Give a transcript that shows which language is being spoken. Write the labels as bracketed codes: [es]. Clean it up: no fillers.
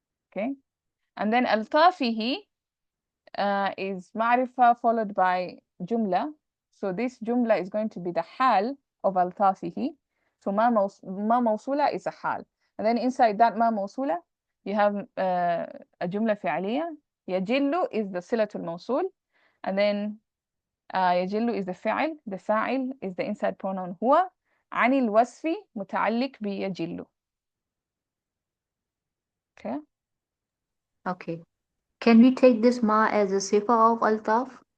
[en] Okay, and then ألطافه is معرفة followed by جملة. So this جملة is going to be the حال of ألطافه. So ما موصولة is a حال. And then inside that ما موصولة you have a جملة فعلية. يجل is the صلة الموصول. And then يجل is the فعل. The فاعل is the inside pronoun هو. [ar] عن الوصف متعلق بيجل. [en] Okay. Okay. Can we take this ma as a sifa of altaf?